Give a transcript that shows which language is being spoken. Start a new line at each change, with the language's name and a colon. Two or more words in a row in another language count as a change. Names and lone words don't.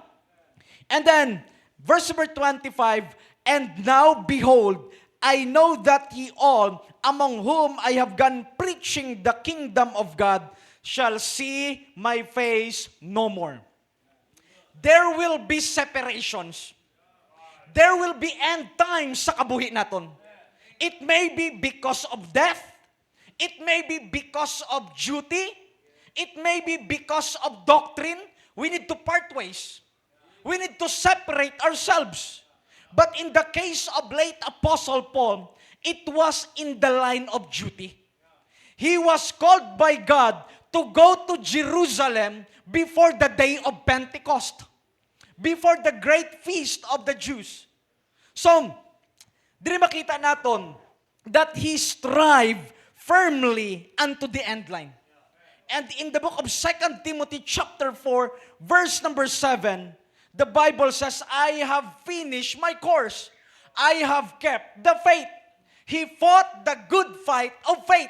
English: And then, verse number 25, and now behold, I know that ye all, among whom I have gone preaching the kingdom of God, shall see my face no more. there will be separations. There will be end times
Hiligaynon: sa kabuhi naton.
English: It may be because of death. It may be because of duty. It may be because of doctrine. We need to part ways. We need to separate ourselves. But in the case of late Apostle Paul, it was in the line of duty. He was called by God to go to Jerusalem before the day of Pentecost, before the great feast of the Jews. So,
Hiligaynon: dili makita naton
English: that he strived firmly unto the end line. And in the book of 2 Timothy chapter 4, verse number 7, the Bible says, I have finished my course. I have kept the faith. He fought the good fight of faith.